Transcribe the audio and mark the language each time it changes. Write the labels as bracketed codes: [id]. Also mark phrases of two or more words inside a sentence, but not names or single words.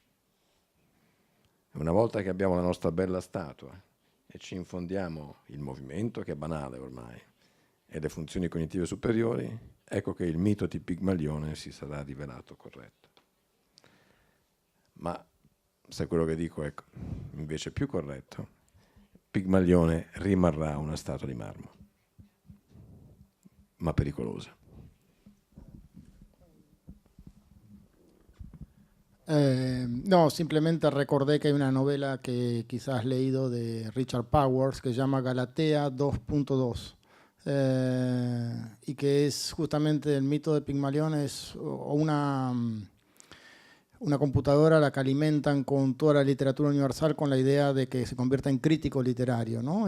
[it] Una volta che abbiamo la nostra bella statua e ci infondiamo il movimento, che è banale ormai, e le funzioni cognitive superiori, ecco che il mito di Pigmalione si sarà rivelato corretto. Ma se quello che dico è invece più corretto, Pigmalione rimarrà una statua di marmo, ma pericolosa. [es] No, simplemente recordé que hay una novela que quizás has leído de Richard Powers que se llama Galatea 2.2 y que es justamente el mito de Pigmalión, es una computadora a la que alimentan con toda la literatura universal con la idea de que se convierta en crítico literario, ¿no?